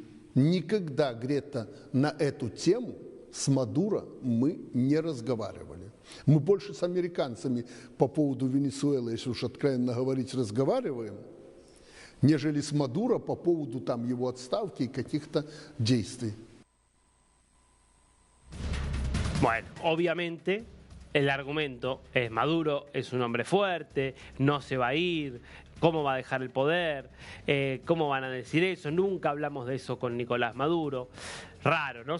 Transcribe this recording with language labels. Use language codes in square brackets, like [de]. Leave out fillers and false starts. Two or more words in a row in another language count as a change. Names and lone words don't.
[ru] Никогда, Грета, на эту тему с Мадуро мы не разговаривали. Мы больше с американцами по поводу Венесуэлы, если уж откровенно говорить, разговариваем, нежели с Мадуро по поводу там его отставки и каких-то действий. [es] Bueno, obviamente el argumento es Maduro es un hombre fuerte, no se va a ir, cómo va a dejar el poder, cómo van a decir eso. Nunca hablamos de eso con Nicolás Maduro. Raro, ¿no?